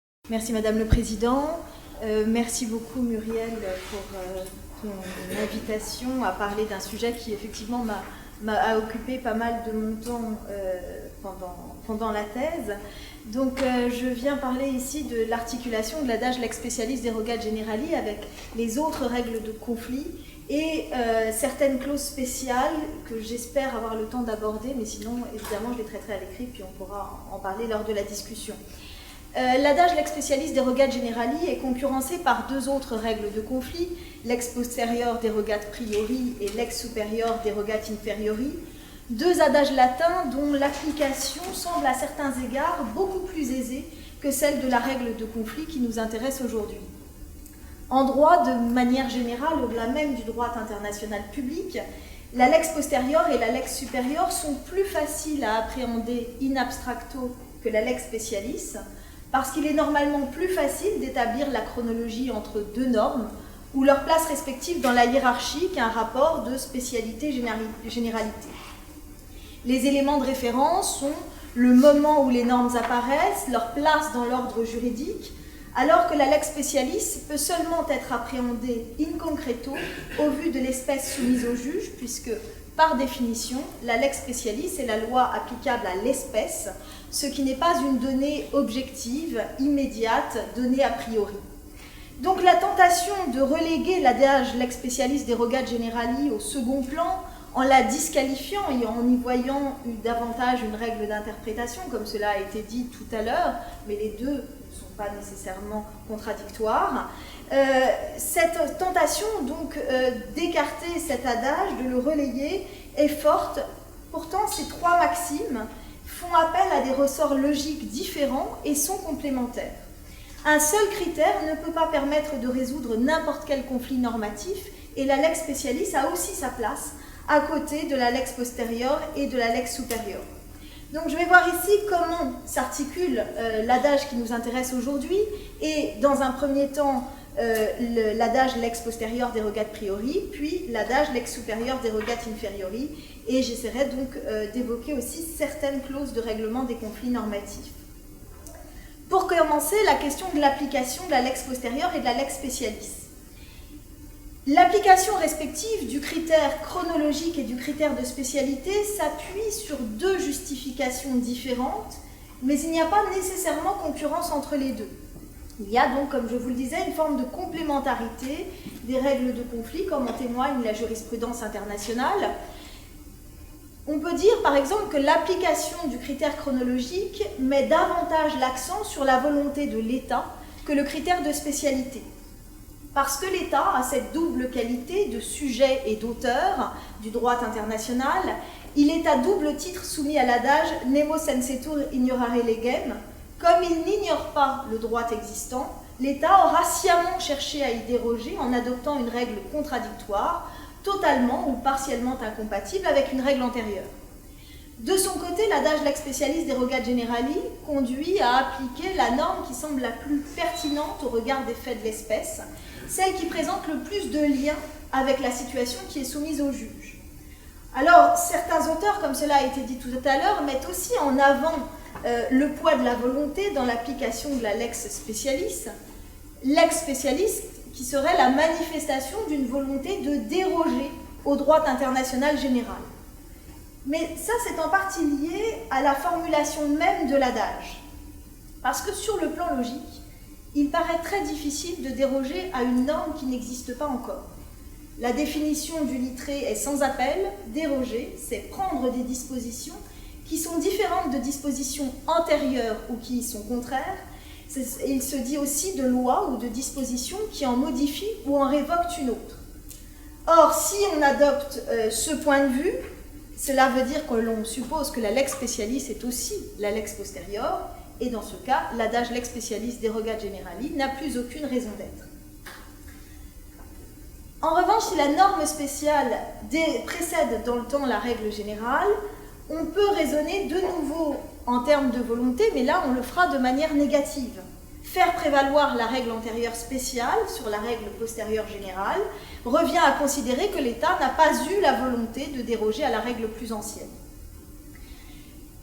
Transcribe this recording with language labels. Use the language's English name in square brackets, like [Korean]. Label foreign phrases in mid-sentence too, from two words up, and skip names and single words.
[French] Merci Madame le Président. Merci beaucoup Muriel pour ton invitation à parler d'un sujet qui effectivement m'a occupé pas mal de mon temps pendant la thèse. Donc je viens parler ici de l'articulation de l'adage [Latin] lex specialis derogat generali [French] avec les autres règles de conflit et certaines clauses spéciales que j'espère avoir le temps d'aborder, mais sinon évidemment je les traiterai à l'écrit puis on pourra en parler lors de la discussion. L'adage [Latin] lex specialis derogat generali [French] est concurrencé par deux autres règles de conflit, [Latin] lex posterior derogat priori et lex superior derogat inferiori, [French] deux adages latins dont l'application semble à certains égards beaucoup plus aisée que celle de la règle de conflit qui nous intéresse aujourd'hui. En droit, de manière générale, au-delà même du droit international public, la [Latin] lex posterior [French] et la [Latin] lex superior [French] sont plus faciles à appréhender [Latin] in abstracto [French] que la [Latin] lex specialis, [French] parce qu'il est normalement plus facile d'établir la chronologie entre deux normes ou leur place respective dans la hiérarchie qu'un rapport de spécialité-généralité. Les éléments de référence sont le moment où les normes apparaissent, leur place dans l'ordre juridique, alors que la [Latin] lex specialis [French] peut seulement être appréhendée [Latin] in concreto [French] au vu de l'espèce soumise au juge, puisque, par définition, la [Latin] lex specialis [French] est la loi applicable à l'espèce, ce qui n'est pas une donnée objective, immédiate, donnée [Latin] a priori. [French] Donc la tentation de reléguer l'adage [Latin] lex specialis derogat generali [French] au second plan, en la disqualifiant et en y voyant davantage une règle d'interprétation, comme cela a été dit tout à l'heure, mais les deux ne sont pas nécessairement contradictoires, cette tentation donc d'écarter cet adage, de le relayer, est forte. Pourtant, ces trois maximes font appel à des ressorts logiques différents et sont complémentaires. Un seul critère ne peut pas permettre de résoudre n'importe quel conflit normatif et la [Latin] lex specialis [French] a aussi sa place à côté de la [Latin] lex posterior [French] et de la [Latin] lex superior. [French] Donc je vais voir ici comment s'articule l'adage qui nous intéresse aujourd'hui et dans un premier temps l'adage [Latin] lex posterior derogat priori, [French] puis l'adage [Latin] lex superior derogat inferiori, [French] et j'essaierai donc d'évoquer aussi certaines clauses de règlement des conflits normatifs. Pour commencer, la question de l'application de la [Latin] lex posterior [French] et de la [Latin] lex specialis. [French] L'application respective du critère chronologique et du critère de spécialité s'appuie sur deux justifications différentes, mais il n'y a pas nécessairement concurrence entre les deux. Il y a donc, comme je vous le disais, une forme de complémentarité des règles de conflit, comme en témoigne la jurisprudence internationale. On peut dire, par exemple, que l'application du critère chronologique met davantage l'accent sur la volonté de l'État que le critère de spécialité. Parce que l'État a cette double qualité de sujet et d'auteur du droit international, il est à double titre soumis à l'adage « [Latin] nemo sensetur ignorare legem ». [French] Comme il n'ignore pas le droit existant, l'État aura sciemment cherché à y déroger en adoptant une règle contradictoire, totalement ou partiellement incompatible avec une règle antérieure. De son côté, l'adage [Latin] lex specialis derogat generali [French] conduit à appliquer la norme qui semble la plus pertinente au regard des faits de l'espèce, celle qui présente le plus de liens avec la situation qui est soumise au juge. Alors, certains auteurs, comme cela a été dit tout à l'heure, mettent aussi en avant le poids de la volonté dans l'application de la [Latin] lex specialis. Lex specialis [French] qui serait la manifestation d'une volonté de déroger au droit international général. Mais ça, c'est en partie lié à la formulation même de l'adage. Parce que sur le plan logique, il paraît très difficile de déroger à une norme qui n'existe pas encore. La définition du littré est sans appel. Déroger, c'est prendre des dispositions qui sont différentes de dispositions antérieures ou qui y sont contraires. Il se dit aussi de loi ou de dispositions qui en modifient ou en révoquent une autre. Or, si on adopte ce point de vue, cela veut dire que l'on suppose que la [Latin] lex specialis [French] est aussi la [Latin] lex posterior, [French] et dans ce cas, l'adage [Latin] lex specialis derogat generali [French] n'a plus aucune raison d'être. En revanche, si la norme spéciale précède dans le temps la règle générale, on peut raisonner de nouveau en termes de volonté, mais là on le fera de manière négative. Faire prévaloir la règle antérieure spéciale sur la règle postérieure générale revient à considérer que l'État n'a pas eu la volonté de déroger à la règle plus ancienne.